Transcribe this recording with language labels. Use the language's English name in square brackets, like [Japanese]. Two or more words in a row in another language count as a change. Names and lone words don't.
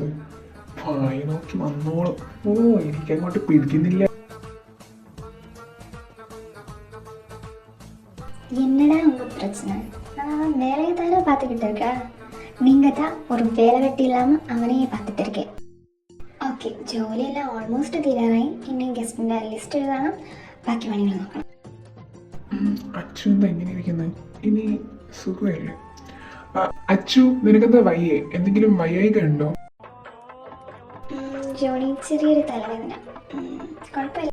[Malayalam] വായി നോക്കി വന്നോളും. ഓ എനിക്കങ്ങോട്ട് പിടിക്കുന്നില്ല. [Tamil] என்னடா உங்க பிரச்சனை? நான் வேலையை தானே பார்த்துக்கிட்டு இருக்கேன். நீங்கள் தான் ஒரு வேலை வெட்டி இல்லாமல் அவனையே பார்த்துட்டு இருக்கேன். [Malayalam] ഓക്കെ, ജോലിയെല്ലാം ഓൾമോസ്റ്റ് തീരാറായി. ഇനി ഗസ്റ്റിൻ്റെ ലിസ്റ്റ് എഴുതണം, ബാക്കി പണികൾ നോക്കണം. അച്ചു എന്താ എങ്ങനെ ഇരിക്കുന്നത്? ഇനി സുഖമല്ലേ? അച്ചു നിനക്കെന്താ വയ്യേ? എന്തെങ്കിലും വയ്യായിക ഉണ്ടോ? ജോണി ചെറിയൊരു തലവേദന. കുഴപ്പമില്ല.